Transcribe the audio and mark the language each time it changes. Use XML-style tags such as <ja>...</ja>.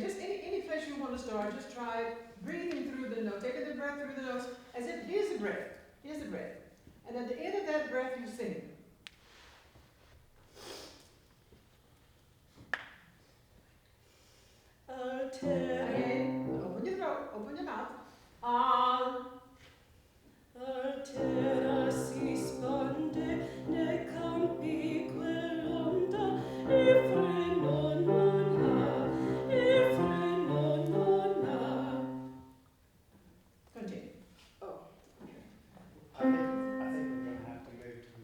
<en>Just any place you want to start, just try breathing through the nose, taking the breath through the nose, as if here's the breath. And at the end of that breath, you sing. Again, open your throat, open your mouth.</en> <it>Altera si spande nei campi quell'onda e freno non ha.</it> <en>Continue. Oh. I think we're going to have to move to.</en>